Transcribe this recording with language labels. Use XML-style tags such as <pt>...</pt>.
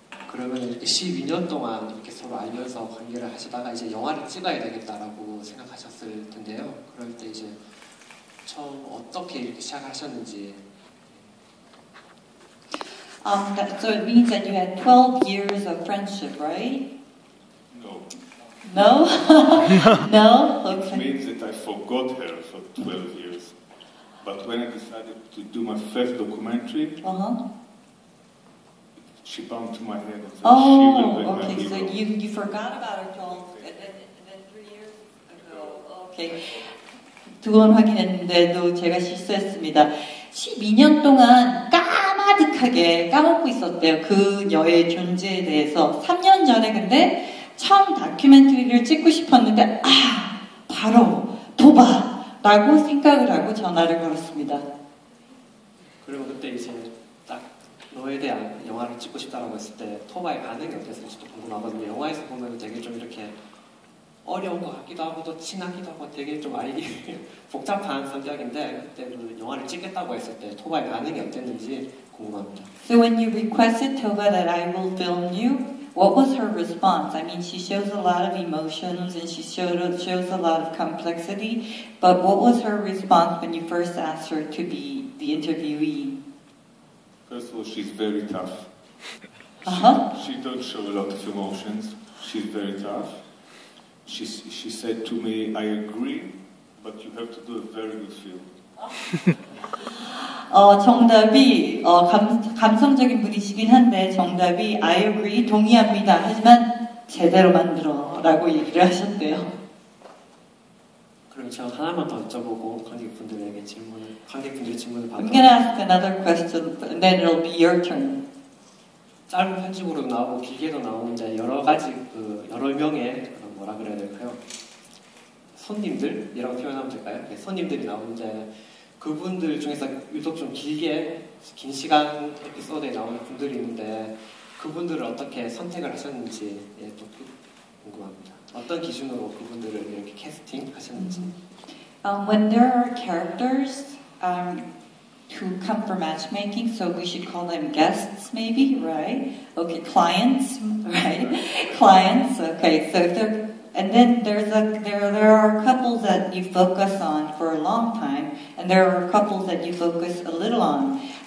<ko>그러면 이렇게 12년 동안 이렇게 서로 알면서 관계를 하시다가 이제 영화를 찍어야 되겠다라고 생각하셨을 텐데요. 그럴 때 이제 처음 어떻게 이렇게 시작하셨는지.</ko> <en>So it means that you had 12 years of friendship, right? No? No? Okay. It means that I forgot her for 12 years. But when I decided to do my first documentary, she bumped to my head and said, she will be my hero. So you forgot about her 12, and then 3 years ago. Okay.</en> <ko>두 번 확인했는데도 제가 실수했습니다. 12년 동안 까마득하게 까먹고 있었대요. 그녀의 존재에 대해서. 3년 전에 근데 처음 다큐멘터리를 찍고 싶었는데 바로 도바라고 생각을 하고 전화를 걸었습니다. 그리고 그때 이제 딱 너에 대한 영화를 찍고 싶다라고 했을 때 토바의 반응이 어땠을지도 궁금하거든요. 영화에서 보면 되게 좀 이렇게 어려운 것 같기도 하고 또 친하기도 하고 되게 좀 알기 복잡한 성격인데, 그때 그 영화를 찍겠다고 했을 때 토바의 반응이 어땠는지 궁금합니다.</ko> <en>So when you requested Tova that I will film you, what was her response? I mean, she shows a lot of emotions and she shows a lot of complexity, but what was her response when you first asked her to be the interviewee? First of all, she's very tough. She don't show a lot of emotions. She's very tough. She said to me, I agree, but you have to do a very good film.</en> <ko>정답이 감성적인 분이시긴 한데 정답이</ko> <en>I agree,</en> <ko>동의합니다. 하지만 제대로 만들어 라고 얘기를 하셨대요. 그럼 제가 하나만 더 여쭤보고 관객분들의 질문을 받도록.</ko> <en>I'm gonna ask another question, and then it'll be your turn.</en> <ko>짧은 편집으로도 나오고 길게도 나오는데 여러 가지 여러 명의 뭐라 그래야 될까요? 손님들이라고 표현하면 될까요? 네, 손님들이 나오는데 그분들 중에서 유독 좀 긴 시간 에피소드에 나오는 분들이 있는데 그분들을 어떻게 선택을 하셨는지 또 궁금합니다. 어떤 기준으로 그분들을 이렇게 캐스팅 하셨는지.</ko> <en>When there are characters who come for matchmaking, so we should call them guests, maybe, right? Okay, clients, right? Clients. Okay, so if they're, and then there are couples that you focus on for a long time, and there are couples that you focus a little on.</en>